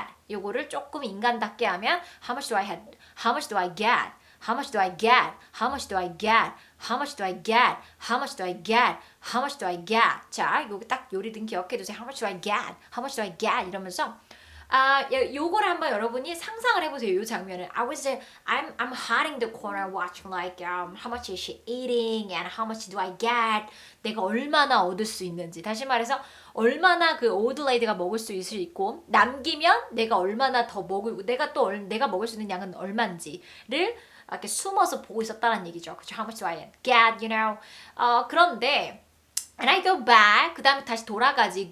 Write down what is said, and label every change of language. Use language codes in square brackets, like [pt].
[ko] 요거를 조금 인간답게 하면 [en] How much do I get? [ko] 자, 여기 딱 요리든 기억해두세요. [en] How much do I get? [ko] 이러면서 요거를 한번 여러분이 상상을 해보세요. 이 장면을. [en] I'm hiding the corner watching like how much is she eating and how much do I get? [ko] 내가 얼마나 얻을 수 있는지. 다시 말해서 얼마나 그 [en] old lady [ko] 가 먹을 수 있고 남기면 내가 얼마나 더 내가 먹을 수 있는 양은 얼마인지를 이렇게 숨어서 보고 있었다는 얘기죠. 그렇죠? [en] How much do I get? [ko] 그런데 [en] And I go back. [ko] 그 다음에 다시 돌아가지.